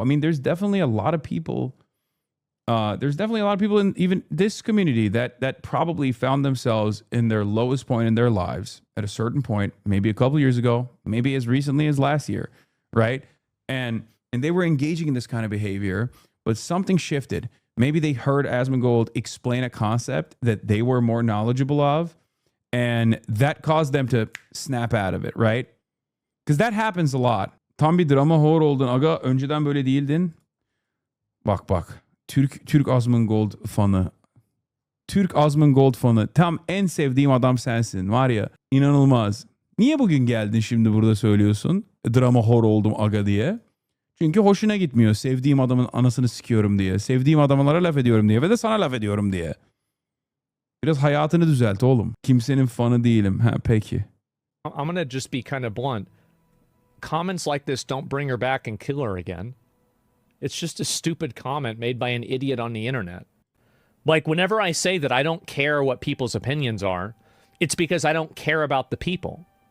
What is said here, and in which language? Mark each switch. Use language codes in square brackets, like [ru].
[en] I mean, there's definitely a lot of people in even this community that probably found themselves in their lowest point in their lives at a certain point, maybe a couple years ago, maybe as recently as last year, right? And they were engaging in this kind of behavior, but something shifted. Maybe they heard Asmongold explain a concept that they were more knowledgeable of, and that caused them to snap out of it, right? Because that happens a lot. [tr] Tam bir drama whore oldun aga, önceden böyle değildin. Bak. Türk Asmongold fanı. Türk Asmongold fanı. Tam en sevdiğim adam sensin. Var ya, inanılmaz. Niye bugün geldin şimdi burada söylüyorsun? Drama whore oldum aga diye. Çünkü hoşuna gitmiyor. Sevdiğim adamın anasını sikiyorum diye. Sevdiğim adamlara laf ediyorum diye. Ve de sana laf ediyorum diye. Biraz hayatını düzelt oğlum. Kimsenin fanı değilim. Ha, peki. [en] I'm gonna just be kind of blunt. Comments like this don't bring her back and kill her again. It's just a stupid comment made by an idiot on the internet. Like, whenever I say that I don't care what people's opinions are, it's because I don't care about the people.